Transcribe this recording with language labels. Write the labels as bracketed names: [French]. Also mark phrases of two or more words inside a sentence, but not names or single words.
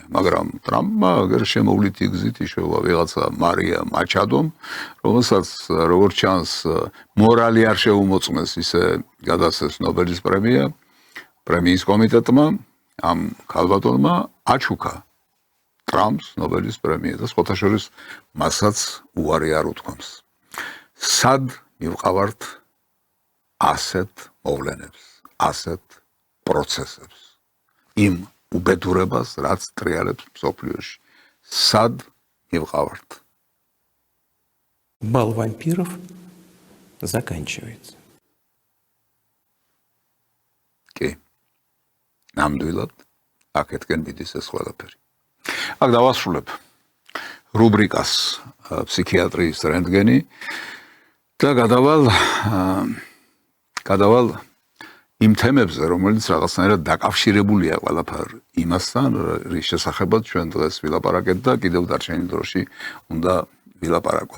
[Georgian] მაგრამ ტრამპმა აგერ შემოვლითი გზით იშოვა ვიღაცა მარია მაჩადომ, რომელსაც როგორც ჩანს, მორალი არ შეუმოწმეს ისე გადასცეს ნობელის პრემია პრემიის კომიტეტმა, ამ ქალბატონმა აჩუქა ტრამპს ნობელის პრემია და სხვათა შორის მასაც უარი არ უთქვამს. სად მივყავართ ასეთ მოვლენებს, ასეთ პროცესებს, იმ უბედურებას, რაც ტრიალებს მსოფლიოში. სად მივყავართ? [Russian] Бал вампиров заканчивается. [Georgian] კი. ნამდვილად აქეთკენ მიდის ეს ყველაფერი. აქ დავასრულებ რუბრიკას ფსიქიატრიის რენტგენი და გადავალ იმ თემებზე, რომელიც რაღაცნაირად დაკავშირებულია ყველაფერ იმასთან, რის შესახებაც ჩვენ დღეს ვილაპარაკეთ და კიდევ დარჩენილ დროში უნდა ვილაპარაკოთ.